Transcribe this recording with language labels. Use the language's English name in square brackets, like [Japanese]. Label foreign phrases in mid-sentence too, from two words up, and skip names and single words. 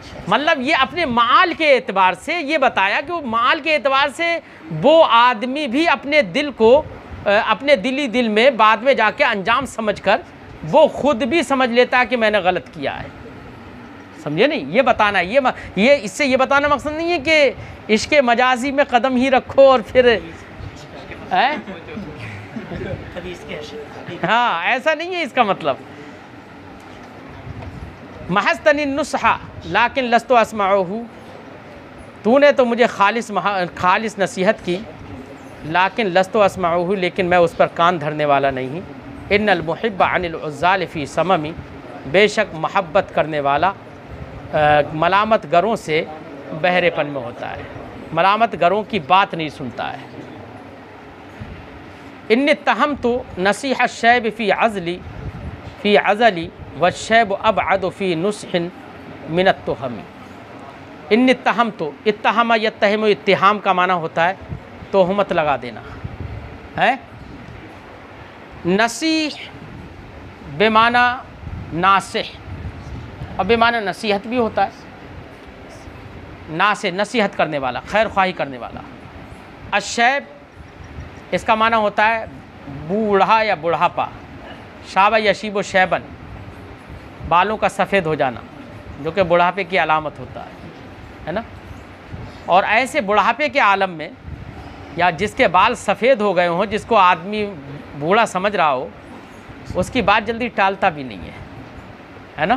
[Hindi] मतलब ये अपने माल के एतबार से ये बताया कि वो माल के एतबार से वो आदमी भी अपने दिल को, अपने दिल में बाद में जाके अंजाम समझकर वो खुद भी समझ लेता है कि मैंने गलत किया है, समझे नहीं। ये बताना ये इससे ये बताना मकसद नहीं है कि इश्क़े मजाजी में कदम ही रखो और फिर हाँ, ऐसा नहीं है इसका मतलब। [Arabic] محضتني النصح لكن لست أسمعه, [Hindi] तूने तो मुझे खालिस नसीहत की, [Arabic] لكن لست أسمعه, [Hindi] लेकिन मैं उस पर कान धरने वाला नहीं। [Arabic] إن المحب عن العذال في صمم, [Hindi] बेशक मोहब्बत करने वाला मलामत गरों से बहरेपन में होता है, मलामत गरों की बात नहीं सुनता है। [Arabic] إني اتهمت نصيح الشيب في عذلي والشيب أبعد في نصح عن التهم. إني اتهمت، اتهم يتهم, [Hindi] इत्तिहाम का माना होता है तोहमत लगा देना है। नसीह बेमाना नासिह और बेमाना नसीहत भी होता है। नासिह नसीहत करने वाला, खैर ख्वाही करने वाला। अशैब इसका माना होता है बूढ़ा या बुढ़ापा। [Arabic] شاب يشيب وشيبا, [Hindi] बालों का सफ़ेद हो जाना, जो कि बुढ़ापे की अलामत होता है ना। और ऐसे बुढ़ापे के आलम में या जिसके बाल सफ़ेद हो गए हों, जिसको आदमी बूढ़ा समझ रहा हो, उसकी बात जल्दी टालता भी नहीं है ना।